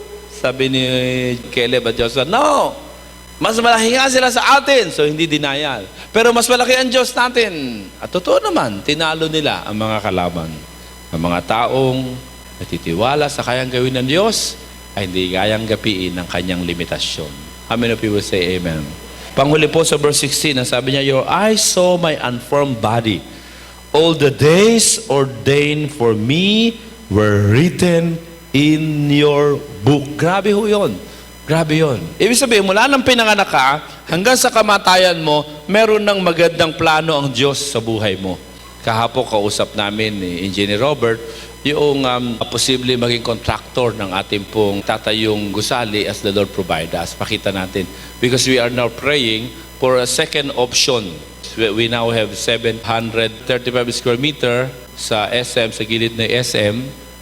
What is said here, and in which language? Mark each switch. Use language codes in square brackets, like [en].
[tl] Sabi ni Caleb at Joshua, no! Mas malaki nga sila sa atin. So, hindi denial. Pero mas malaki ang Diyos natin. At totoo naman, tinalo nila ang mga kalaban. Ang mga taong natitiwala sa kayang gawin ng Diyos ay hindi kayang gapiin ang kanyang limitasyon. [en] How many of you will say amen? [tl] Panghuli po sa verse 16, sabi niya, [en] your eyes saw my unformed body. All the days ordained for me were written in your book. [tl] Grabe ho yun. Grabe yun. Ibig sabihin, mula nang pinanganak ka, hanggang sa kamatayan mo, meron ng magandang plano ang Diyos sa buhay mo. Kahapon kausap namin ni Engineer Robert, yung posible maging contractor ng ating pong tatayong gusali [en] as the Lord provide us. [tl] Pakita natin. [en] Because we are now praying for a second option. We now have 735 square meter [tl] sa SM, sa gilid ng SM.